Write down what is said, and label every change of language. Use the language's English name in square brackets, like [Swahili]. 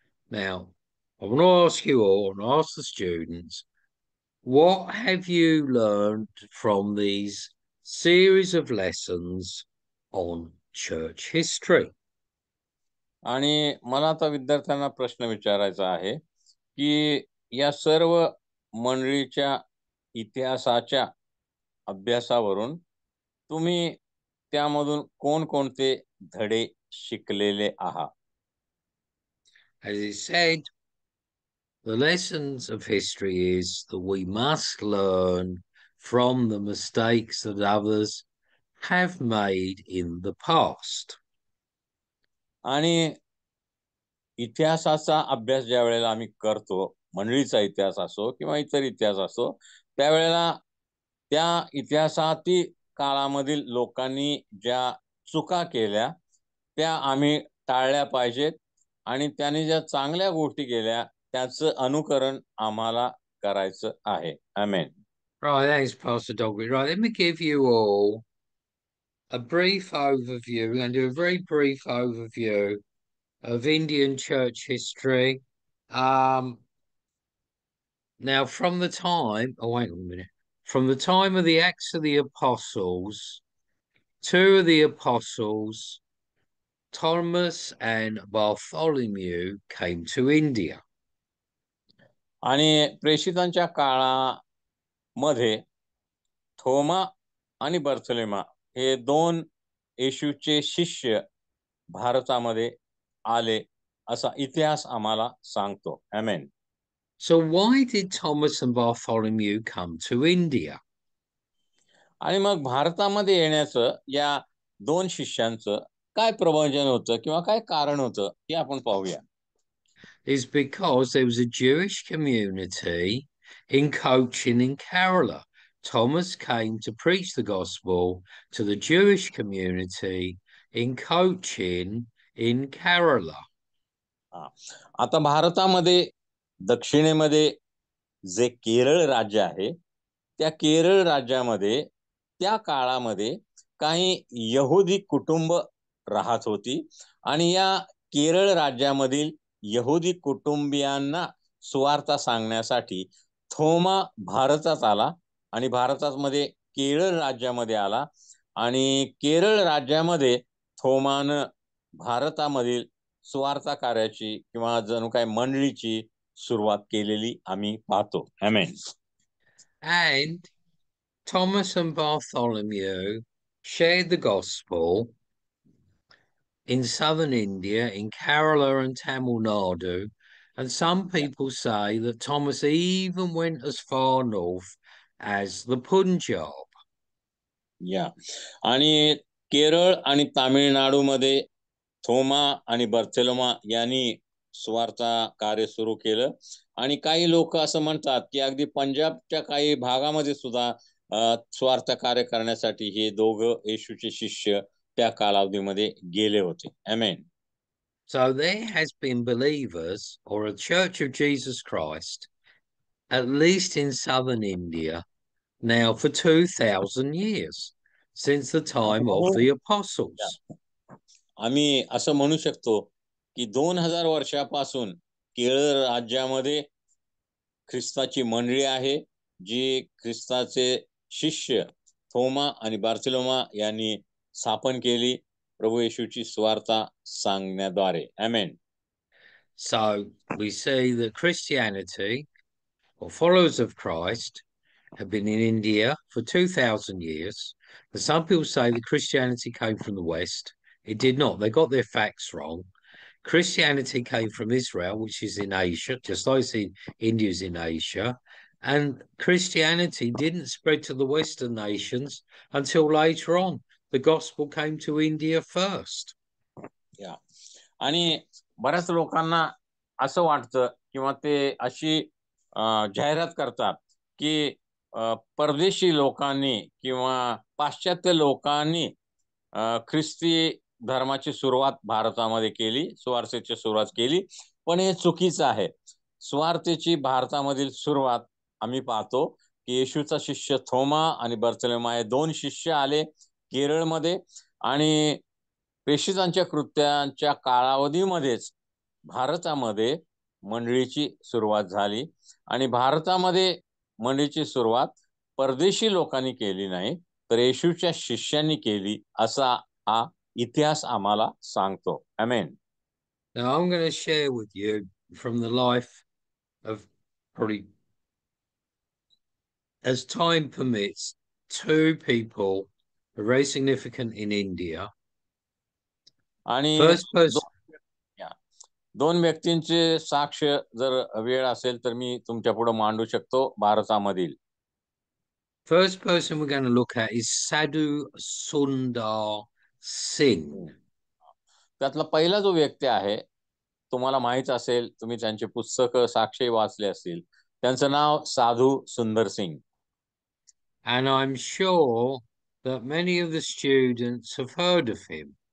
[English] Now, I want to ask you all, and ask the students, what have you learned from these series of lessons on church history? [Marathi] आणि मला आता विद्यार्थ्यांना प्रश्न विचारायचा आहे की या सर्व मंडळीच्या इतिहासाच्या अभ्यासावरून तुम्ही त्यामधून कोणकोणते धडे शिकलेले आहात? [English] As it said, the lessons of history is that we must learn from the mistakes that others have made in the past. [Marathi] आणि इतिहासाचा अभ्यास ज्या वेळेला आम्ही करतो, मंडळीचा इतिहास असो किंवा इतर इतिहास असो, त्यावेळेला त्या इतिहासातील काळामधील लोकांनी ज्या चुका केल्या त्या आम्ही टाळल्या पाहिजेत आणि त्यांनी ज्या चांगल्या गोष्टी केल्या त्याचं अनुकरण आम्हाला करायचं आहे. आमेन. [English] Right, thanks, Pastor Dogby. Right, let me give you all a brief overview. We're going to do a very brief overview of Indian church history. Now, from the time, oh, wait a minute. From the time of the Acts of the Apostles, two of the apostles, Thomas and Bartholomew, came to India. [Marathi] आणि प्रेषितांच्या काळामध्ये थोमा आणि बर्थोलेमा हे दोन येशूचे शिष्य भारतामध्ये आले असा इतिहास आम्हाला सांगतो. आमेन. [English] So why did Thomas and Bartholomew come to India? [Marathi] आणि मग भारतामध्ये येण्याचं या दोन शिष्यांचं काय प्रयोजन होतं किंवा काय कारण होतं हे आपण पाहूया. [English] Is because there was a Jewish community in Cochin in Kerala. Thomas came to preach the gospel to the Jewish community in Cochin in Kerala. [Marathi] आता भारतामध्ये दक्षिणेमध्ये जे केरळ राज्य आहे त्या केरळ राज्यामध्ये त्या काळामध्ये काही यहुदी कुटुंब राहत होती आणि या केरळ राज्यामधील यहुदी कुटुंबियांना सुवार्ता सांगण्यासाठी थोमा भारतात आला आणि भारतामध्ये केरळ राज्यामध्ये आला आणि केरळ राज्यामध्ये थोमानं भारतामधील सुवार्ता कार्याची किंवा जणू काय मंडळीची सुरुवात केलेली आम्ही पाहतो. आमेन. [English] And Thomas and Bartholomew shared the gospel in southern India, in Kerala and Tamil Nadu. And some people say that Thomas even went as far north as the Punjab. [Marathi] या आणि केरळ आणि तामिळनाडूमध्ये थोमा आणि बर्थेलोमा यांनी स्वार्थ कार्य सुरू केलं आणि काही लोक असं म्हणतात की अगदी पंजाबच्या काही भागामध्ये सुद्धा स्वार्थ कार्य करण्यासाठी हे दोघं येशूचे शिष्य त्या कालावधीमध्ये गेले होते. आमेन. [English] So there has been believers or a Church of Jesus Christ, at least in southern India, now for 2,000 years, since the time of the apostles. [Marathi] आम्ही असं म्हणू शकतो की 2000 वर्षापासून केरळ राज्यामध्ये ख्रिस्ताची मंडळी आहे जी ख्रिस्ताचे शिष्य थोमा आणि बार्थिलोमा यांनी स्थापन केली प्रभू येशूची सुवार्ता सांगण्याद्वारे. आमेन. [English] So we see that Christianity, or followers of Christ, have been in India for 2,000 years. And some people say that Christianity came from the West. It did not. They got their facts wrong. Christianity came from Israel, which is in Asia, just like India's in Asia. And Christianity didn't spread to the Western nations until later on. The gospel came to India first. [Marathi] या आणि बऱ्याच लोकांना असं वाटतं किंवा ते अशी जाहिरात करतात की परदेशी लोकांनी किंवा पाश्चात्य लोकांनी ख्रिस्ती धर्माची सुरुवात भारतामध्ये केली, सुवार्थेची सुरुवात केली, पण हे चुकीचं आहे. सुवार्थेची भारतामधील सुरुवात आम्ही पाहतो की येशूचा शिष्य थोमा आणि बर्थोलोमा हे दोन शिष्य आले केरळमध्ये आणि प्रेषितांच्या कृत्यांच्या कालावधीमध्येच भारतामध्ये मंडळीची सुरुवात झाली आणि भारतामध्ये मंडळीची सुरुवात परदेशी लोकांनी केली नाही तर येशूच्या शिष्यांनी केली असा हा इतिहास आम्हाला सांगतो. आमेन. [English] Now I'm going to share with you from the life of, probably as time permits, two people very significant in India. [Marathi] आणि [English] First person, [Marathi] दोन व्यक्तींचे साक्ष जर वेळ असेल तर मी तुमच्या पुढे मांडू शकतो भारतामधील. [English] First person we're going to look at is Sadhu Sundar Singh. [Marathi] त्यातला पहिला जो व्यक्ती आहे तुम्हाला माहित असेल, तुम्ही त्यांचे पुस्तक साक्षी वाचले असतील, त्यांचं नाव साधू सुंदर Singh. [English] And I'm sure that many of the students have heard of him.